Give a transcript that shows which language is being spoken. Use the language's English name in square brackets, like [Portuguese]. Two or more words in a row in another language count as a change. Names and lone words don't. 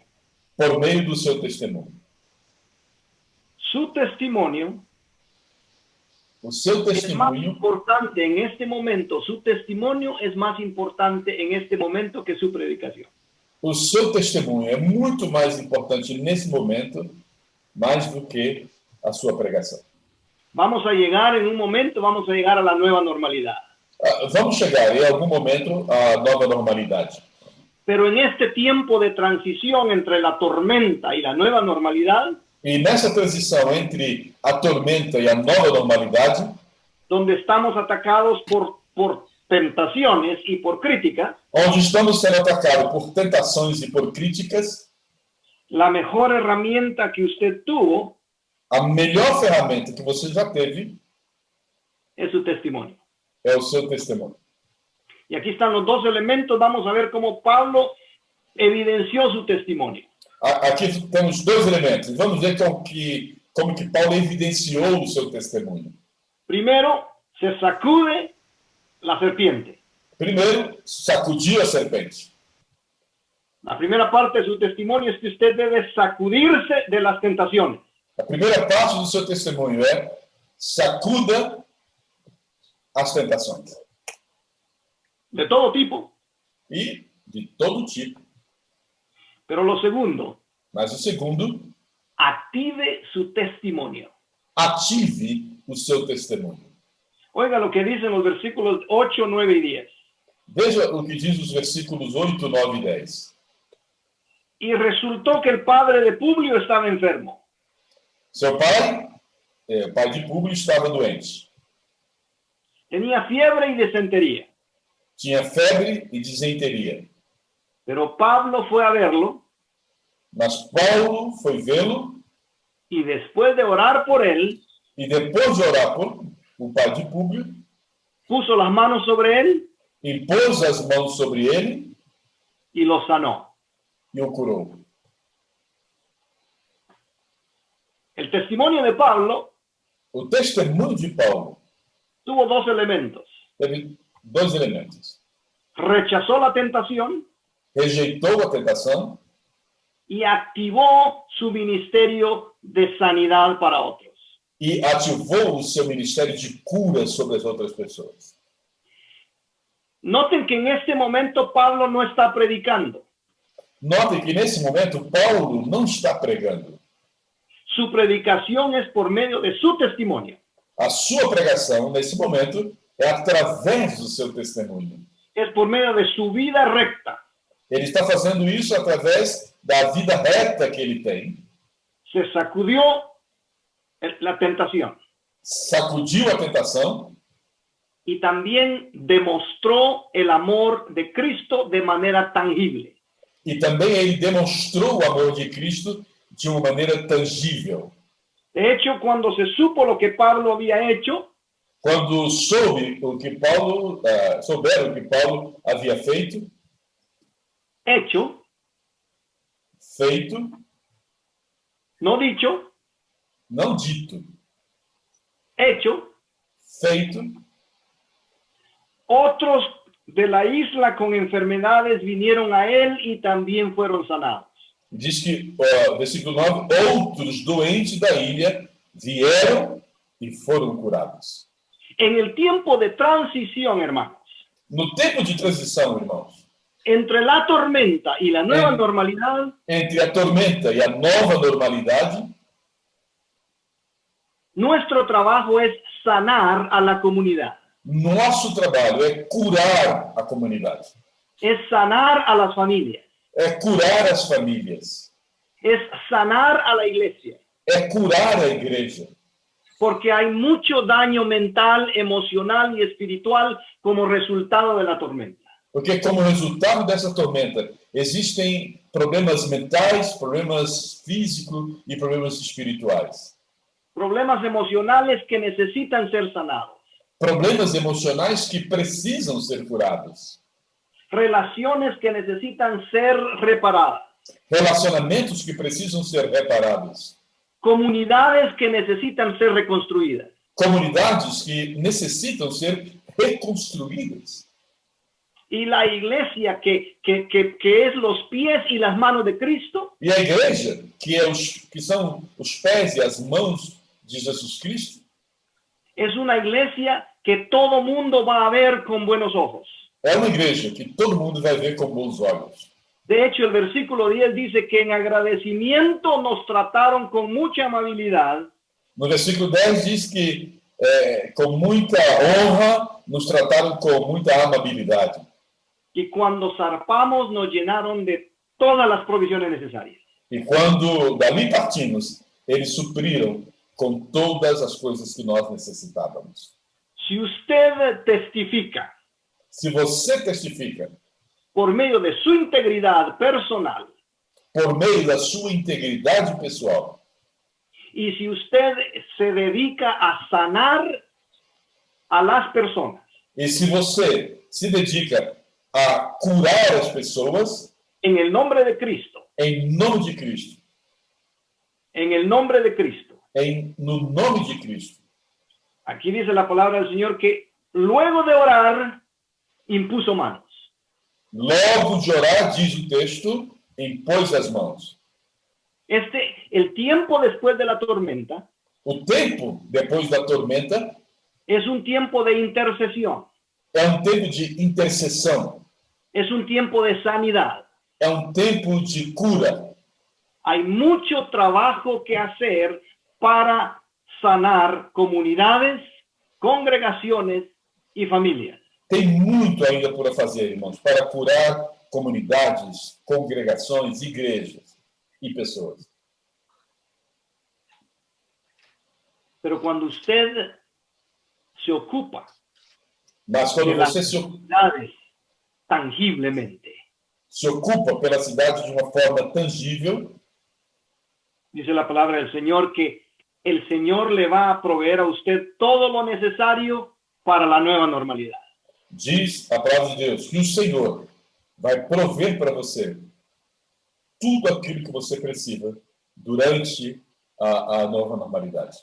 [Portuguese] Por meio do seu testemunho. [Spanish] Su testimonio [Portuguese] o seu testemunho [Spanish] es más importante en este momento. Su testimonio es más importante en este momento que su predicación. [Portuguese] O seu testemunho é muito mais importante nesse momento, mais do que a sua pregação. [Spanish] Vamos a llegar en un momento, vamos a llegar a la nueva normalidad. [Portuguese] Vamos chegar em algum momento à nova normalidade. [Spanish] Pero en este tiempo de transición entre la tormenta y la nueva normalidad, [Portuguese] e nessa transição entre a tormenta e a nova normalidade, [Spanish] donde estamos atacados por tentaciones y por críticas, [Portuguese] onde estamos sendo atacados por tentações e por críticas, [Spanish] la mejor herramienta que usted tuvo, [Portuguese] a melhor ferramenta que você já teve, [Spanish] es su testimonio. [Portuguese] É o seu testemunho. [Spanish] Y aquí están los dos elementos. Vamos a ver cómo Pablo evidenció su testimonio. [Portuguese] Aqui temos dois elementos. Vamos ver como que Paulo evidenciou o seu testemunho. [Spanish] Primero, se sacude la serpiente. [Portuguese] Primeiro, sacudiu a serpente. [Spanish] La primera parte de su testimonio es que usted debe sacudirse de las tentaciones. [Portuguese] A primeira parte do seu testemunho é sacuda as tentações. [Spanish] De todo tipo. [Portuguese] E de todo tipo. [Spanish] Pero lo segundo, [Portuguese] Mas o segundo, [Spanish] active su testimonio. [Portuguese] ative o seu testemunho. [Spanish] Oiga lo que dicen los versículos 8, 9 y 10. [Portuguese] Veja o que diz os versículos 8, 9 e 10. [Spanish] Y resultó que el padre de Publio estaba enfermo. [Portuguese] Seu pai, o pai de Públio, estava doente. [Spanish] Tenía fiebre y desentería. [Portuguese] Tinha febre e disenteria. [Spanish] Pero Pablo fue a verlo [Portuguese] Mas Paulo foi vê-lo [Spanish] y después de orar por él, [Portuguese] e depois de orar por o pai de Públio, [Spanish] puso las manos sobre él [Portuguese] impôs as mãos sobre ele [Spanish] y lo sanó. [Portuguese] e o curou. [Spanish] El testimonio de Pablo [Portuguese] O testemunho de Paulo [Spanish] tuvo dos elementos. [Portuguese] teve dois elementos. [Spanish] Rechazó la tentación [Portuguese] Rejeitou a tentação [Spanish] y activó su ministerio de sanidad para otros. [Portuguese] e ativou o seu ministério de cura sobre as outras pessoas. [Spanish] Noten que en este momento Pablo no está predicando. [Portuguese] Notem que nesse momento Paulo não está pregando. [Spanish] Su predicación es por medio de su testimonio. [Portuguese] A sua pregação nesse momento é através do seu testemunho. [Spanish] Es por medio de su vida recta. [Portuguese] Ele está fazendo isso através da vida reta que ele tem. [Spanish] Se sacudió la tentación [Portuguese] Sacudiu a tentação [Spanish] y también demostró el amor de Cristo de manera tangible. [Portuguese] e também ele demonstrou o amor de Cristo de uma maneira tangível. [Spanish] De hecho, cuando se supo lo que Pablo había hecho, [Portuguese] Quando souberam o que Paulo havia feito, [Spanish] no dicho, [Portuguese] não dito, [Spanish] hecho, [Portuguese] feito, [Spanish] otros de la isla con enfermedades vinieron a él y también fueron sanados. [Portuguese] diz que, versículo 9, outros doentes da ilha vieram e foram curados. [Spanish] En el tiempo de transición, hermanos, [Portuguese] No tempo de transição, irmãos, [Spanish] entre la tormenta y la nueva normalidad, [Portuguese] entre a tormenta e a nova normalidade, [Spanish] nuestro trabajo es sanar a la comunidad, [Portuguese] nosso trabalho é curar a comunidade, [Spanish] es sanar a las familias, [Portuguese] é curar as famílias, [Spanish] es sanar a la iglesia, [Portuguese] é curar a igreja. [Spanish] porque hay mucho daño mental, emocional y espiritual como resultado de la tormenta. [Portuguese] Porque como resultado dessa tormenta, existem problemas mentais, problemas físicos e problemas espirituais. [Spanish] Problemas emocionales que necesitan ser sanados. [Portuguese] Problemas emocionais que precisam ser curados. [Spanish] Relaciones que necesitan ser reparadas. [Portuguese] Relacionamentos que precisam ser reparados. [Spanish] Comunidades que necesitan ser reconstruidas. [Portuguese] Comunidades que necessitam ser reconstruídas. [Spanish] Y la iglesia que es los pies y las manos de Cristo, [Portuguese] E a igreja, que são os pés e as mãos de Jesus Cristo, [Spanish] es una iglesia que todo mundo va a ver con buenos ojos. [Portuguese] é uma igreja que todo mundo vai ver com bons olhos. [Spanish] De hecho, el versículo 10 dice que en agradecimiento nos trataron con mucha amabilidad. [Portuguese] No versículo 10 diz que com muita honra nos trataram com muita amabilidade. [Spanish] Y cuando zarpamos nos llenaron de todas las provisiones necesarias. [Portuguese] E quando dali partimos, eles supriram com todas as coisas que nós necessitávamos. [Spanish] Si usted testifica [Portuguese] Se você testifica [Spanish] por medio de su integridad personal, [Portuguese] por meio da sua integridade pessoal, [Spanish] y si usted se dedica a sanar a las personas, [Portuguese] e se você se dedica a curar as pessoas, [Spanish] en el nombre de Cristo, [Portuguese] em nome de Cristo, [Spanish] en el nombre de Cristo. [Portuguese] no nome de Cristo. [Spanish] Aquí dice la palabra del Señor que luego de orar, impuso manos. [Portuguese] Logo de orar, diz o texto, impôs as mãos. [Spanish] El tiempo después de la tormenta [Portuguese] O tempo depois da tormenta [Spanish] es un tiempo de intercesión, [Portuguese] é um tempo de intercessão, [Spanish] es un tiempo de sanidad. [Portuguese] é um tempo de cura. [Spanish] Hay mucho trabajo que hacer para sanar comunidades, congregaciones y familias. [Portuguese] Tem muito ainda por fazer, irmãos, para curar comunidades, congregações, igrejas e pessoas. [Spanish] Pero cuando usted se ocupa [Portuguese] Mas quando [Spanish] de las [Portuguese] você [Spanish] comunidades tangiblemente, [Portuguese] se ocupa pela cidade de uma forma tangível, [Spanish] dice la palabra del Señor que el Señor le va a proveer a usted todo lo necesario para la nueva normalidad. [Portuguese] diz a palavra de Deus que o Senhor vai prover para você tudo aquilo que você precisa durante a nova normalidade.